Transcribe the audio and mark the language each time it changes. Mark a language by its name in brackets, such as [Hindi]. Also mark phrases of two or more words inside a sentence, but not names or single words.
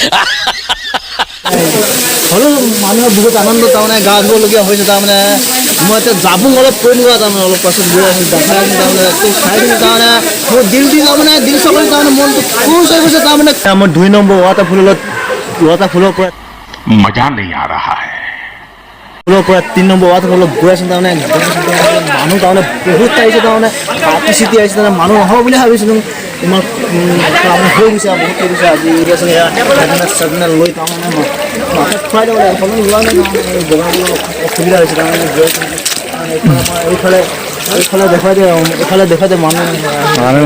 [Assamese] হ'লেও মানুহে বহুত আনন্দ তাৰমানে গা ধুবলগীয়া হৈছে তাৰমানে মই এতিয়া যাবো অলপ কৈ দিবা তাৰমানে অলপ পাছত গৈ আছোঁ দেখাই আছোঁ তাৰমানে চাই দিলোঁ তাৰমানে মোৰ দিল চকলি তাৰমানে মনটো খুচ হৈ গৈছে তাৰমানে মই 2 নম্বৰ ৱাটাৰফলৰ পৰা [Hindi] मजा नहीं आ रहा है। [Assamese] ফুলৰ পৰা 3 নম্বৰ ৱাটাৰফলত গৈ আছোঁ তাৰমানে মানুহ তাৰমানে বহুত আহিছে তাৰমানে পাতি চিটি আহিছে তাৰমানে মানুহ নহ'ব বুলি ভাবিছিলোঁ ইমান তাৰমানে হৈ গৈছে আৰু বহুত হৈ গৈছে আজি হেলমেট লৈ তাৰমানে মাথাত খুৱাই দিব লাগে সকলো লোৱা নাই তাৰমানে জগাবলৈ অসুবিধা হৈছে তাৰমানে গৈ আছোঁ এইফালে দেখুৱাই দিয়ে মানুহ